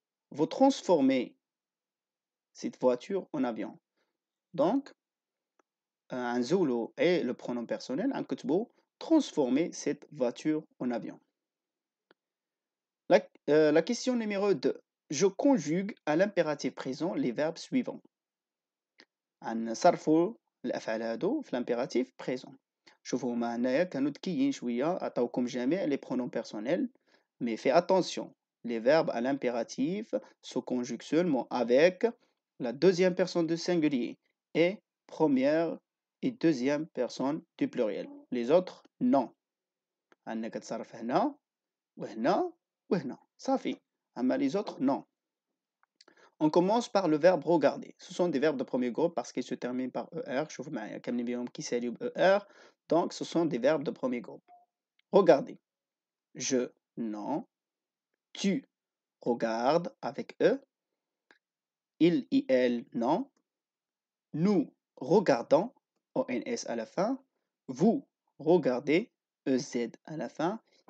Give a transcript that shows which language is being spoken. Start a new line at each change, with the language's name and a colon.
French: vous transformez cette voiture en avion. Donc, un Zulu et le pronom personnel, un
Arabic: كتبوا
French: transformer cette voiture en avion. La question numéro 2. Je conjugue à l'impératif présent les verbes suivants.
Arabic: نصرفوا الأفعال هادو في
French: l'impératif présent.
Arabic: شوفوا هما هنايا كانوا ذكيين شوية عطاوكم جميع
French: les pronoms personnels, mais fais attention, les verbes à l'impératif se conjuguent seulement avec la deuxième personne du singulier et première et deuxième personne du pluriel. Les autres, non.
Arabic: عندنا كتصرف هنا وهنا وهنا صافي. أما
French: les autres, non. On commence par le verbe regarder. Ce sont des verbes de premier groupe parce qu'ils se terminent par ER.
Arabic: شوف معايا كاملين بهم كيساليو ER.
French: Donc ce sont des verbes de premier groupe. Regarder. Je, non. Tu regardes avec E. Il et elle, non. Nous regardons, ONS à la fin. Vous regardez, EZ à la fin.